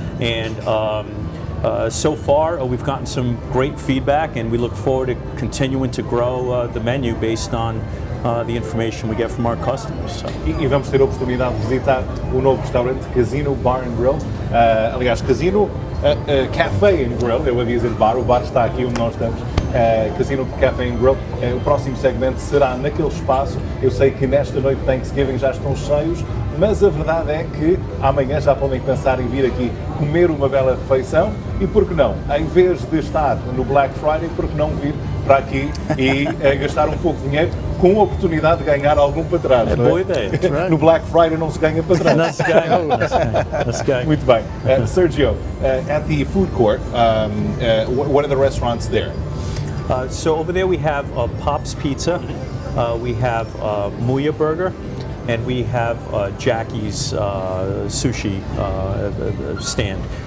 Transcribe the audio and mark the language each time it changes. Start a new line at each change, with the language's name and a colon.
English: And so far we've gotten some great feedback, and we look forward to continuing to grow the menu based on the information we get from our customers. So.
Portuguese: E vamos ter a oportunidade de visitar o novo restaurante Casino Bar and Grill. Aliás, Casino Café and Grill, eu havia dizer bar, o bar está aqui onde nós estamos. Casino Café and Grill. O próximo segmento será naquele espaço. Eu sei que nesta noite de Thanksgiving já estão cheios, mas a verdade é que amanhã já podem pensar em vir aqui comer uma bela refeição e, por que não, em vez de estar no Black Friday, por que não vir para aqui e gastar um pouco de dinheiro com a oportunidade de ganhar algum para trás. É boa ideia. No Black Friday não se ganha para trás. Não se ganha. Muito bem.
English: Sergio, at the food court, what are the restaurants there? So over there we have Pop's Pizza, we have Muya Burger, and we have Jackie's sushi stand.